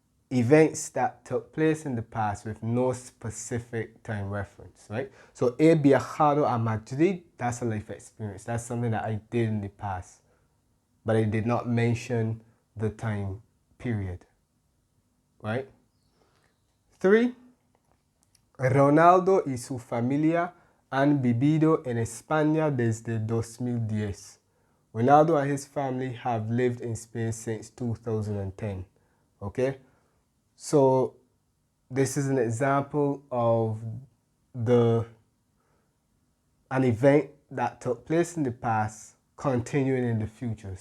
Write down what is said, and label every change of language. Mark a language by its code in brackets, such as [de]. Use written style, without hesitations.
[en] Events that took place in the past with no specific time reference, right? So [es] he viajado a Madrid, [en] that's a life experience. That's something that I did in the past, but I did not mention the time period, right? 3. [es] Ronaldo y su familia han vivido en España desde 2010. [en] Ronaldo and his family have lived in Spain since 2010, okay? So this is an example of an event that took place in the past continuing in the future.